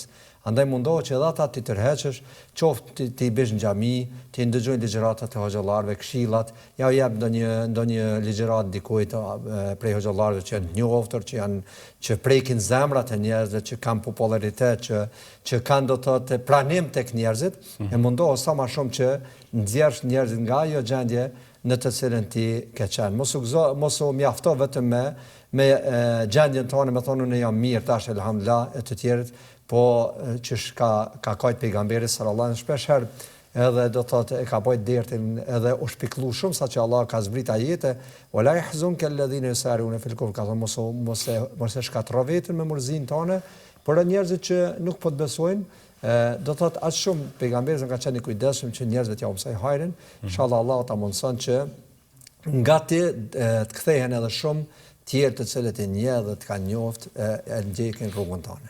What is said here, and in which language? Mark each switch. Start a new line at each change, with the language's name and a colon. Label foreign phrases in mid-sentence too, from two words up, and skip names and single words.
Albanian: Andaj mundohet që edhe ata ti tërheqësh, qoftë ti bësh në xhami, ti ndëgjojnë ligjëratat e hoxhallarëve, këshillat, ja u jap ndonjë ligjërat dikujt prej hoxhallarëve që janë njoftër, që prekin zemrat e njerëzve, që kanë popularitet, që kanë do të thotë pranim tek njerëzit, e mundohet sa më shumë që nxjerrsh njerëzit nga ajo gjendje në të cilën ti ke qenë. Mos u mjafto vetëm me gjendjen tonë, me thonë unë jam mirë tash elhamdulillah e të tjerët, po që ka kajt pejgamberi
Arabic: صلى الله عليه وسلم
Albanian: shpesh herë edhe do thotë e ka bojt dertin edhe u shpiklu shumë sa që Allah ka zbrit ajete
Arabic: ولا يحزنك الذين يسارعون في الكفر,
Albanian: ka thonë mos e shkatërro veten me mërzinë tonë, por njerëzit që nuk po të besojnë, do thotë aq shumë pejgamberi ka qenë i kujdesshëm që njerëzit ja mësoj hajrin. Inshallah Allah ta mundson që nga ti të kthehen edhe shumë tjerë të cilët e njeh dhe të kanë njoft e ndjekin rrugën tonë.